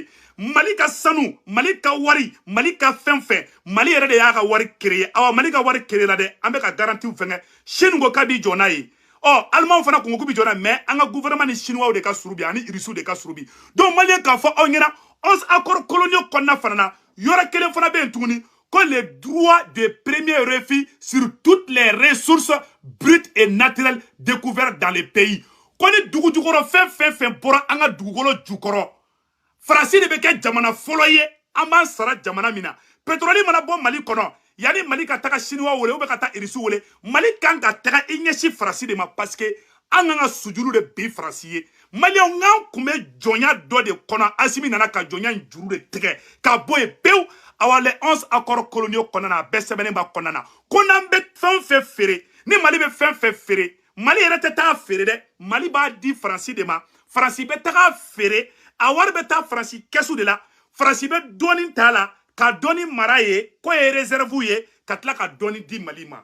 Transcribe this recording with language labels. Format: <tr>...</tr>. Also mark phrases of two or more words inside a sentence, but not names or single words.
<bm>Mali ka sanu, Mali ka wari, Mali ka fɛn fɛn, Mali yɛrɛ de y'a ka wari créer. Awa Mali ka wari créer la dɛ, an bɛ ka garantie fɛngɛ. Chine ko k'a bi jɔ n'a ye. Allemand fana ko k'u bi jɔ n'a ye, mais an ka gouvernement ni chinois de ka suru bi ani Russes de ka suru bi. Donc Malien k'a fɔ aw ɲɛna 11</bm> <fr>accords coloniaux</fr> <bm>kɔnɔna fana na, yɔrɔ kelen fana bɛ yen tuguni</bm> <fr>que les droits de premier refus sur toutes les ressources brutes et naturelles découvertes dans les pays.</fr> <bm>Ko ni dugu jukɔrɔ fɛn bɔra an ka dugukolo jukɔrɔ, Faransi de bɛ kɛ jamana fɔlɔ ye, an b'an sara jamana min na. Pétrole mana bɔ Mali kɔnɔ, yani Mali ka taga chinois wele ou bɛ ka taa Russes wele, Mali kan ka taga i ɲɛsin Faransi de ma</bm> <fr>parce que</fr> <bm>an kan ka sujuru de bin Faransi ye. Maliyɛnw n'an kun bɛ jɔnya dɔ de kɔnɔ, Asimi nana ka jɔnya in juru de tigɛ ka bɔ yen pewu. Awa</bm> <fr>les 11 accords coloniaux</fr> <bm>kɔnɔna na, a bɛɛ sɛbɛnnen b'a kɔnɔna na. Ko n'an bɛ fɛn fɛn feere, ni Mali bɛ fɛn fɛn feere, Mali yɛrɛ tɛ taa feere dɛ, Mali b'a di Faransi de ma. Faransi bɛ taga feere, a wari bɛ taa Faransi kɛsu de la. Faransi bɛ dɔɔni t'a la, ka dɔɔni mara ye, k'o ye réserve ye, ka tila ka dɔɔni di Mali ma.</bm>